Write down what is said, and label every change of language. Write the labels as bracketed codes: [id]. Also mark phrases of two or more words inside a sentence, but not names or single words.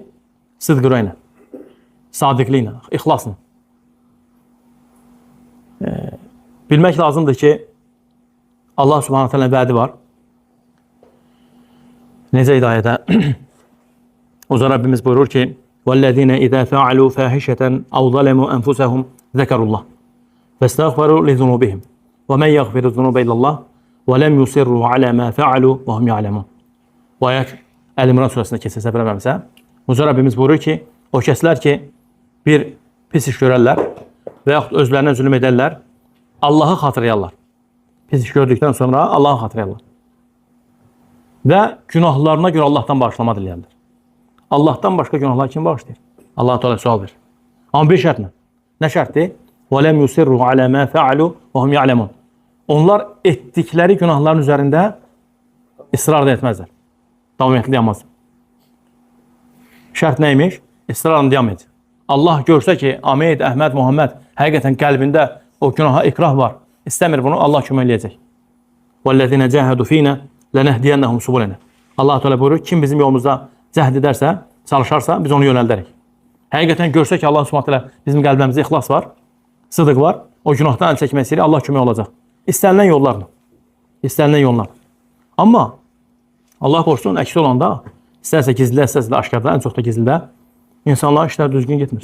[az] Sıdq ürəklə, sadiqliklə, ixlasla. Bilmək lazımdır ki, [ar] الله سبحانه وتعالى [az] vədi var. Necə hidayədə? Uca Rabbimiz buyurur ki, [ar] وَالَّذِينَ إِذَا فَعَلُوا فَاحِشَةً أَوْ ظَلَمُوا أَنفُسَهُمْ ذَكَرُوا اللَّهَ فَاسْتَغْفَرُوا لِذُنُوبِهِمْ وَمَنْ يَغْفِرُ الذُّنُوبَ إِلَّا اللَّهُ وَلَمْ يُصِرُّوا عَلَى مَا فَعَلُوا وَهُمْ يَعْلَمُونَ. [az] Bu ayət Əl-İmran surəsində keçsə səfər eləməmsə, Uca Rabbimiz buyurur ki, o kəslər ki, bir pis iş görərlər və yaxud özlərinə zülm edərlər, Allahı xatırlayarlar. Pis iş gördükdən sonra Allahı xatırlayarlar. Və günahlarına görə Allahdan bağışlama diləyərlər. Allahdan başqa günahlar kim bağışlayır? Allah Teala sual verir. Amma bir şərtlə. Nə şərtdir? [ar] وَلَمْ يُسِرُّوا عَلَى مَا فَعَلُوا وَهُمْ يَعْلَمُونَ. [az] Onlar etdikləri günahların üzərində israr da etməzlər. Davamiyyətli dayanmaz. Şərt neymiş? İsrarla davam edin. Allah görsə ki, Ahmed, Əhməd, Muhammed həqiqətən qəlbində o günaha ikrah var. İstəmir bunu, Allah kömək eləyəcək. [ar] وَالَّذِينَ جَاهَدُوا فِينَا لَنَهْدِيَنَّهُمْ سُبُلَنَا. [az] Allah Teala buyurur, kim bizim yolumuzda cəhd edərsə, çalışarsa biz onu yönəldərik. Həqiqətən görsə ki, [ar] الله سبحانه وتعالى [az] bizim qəlbimizdə ixlas var, sıdıq var, o günahdan əl çəkməsi ilə Allah kömək olacaq. İstənilən yollarla. İstənilən yollarla. Amma Allah qorusun, əks olanda, istərsə gizlidə, istərsə də aşkarda, ən çox da gizlidə, insanların işlər düzgün getmir.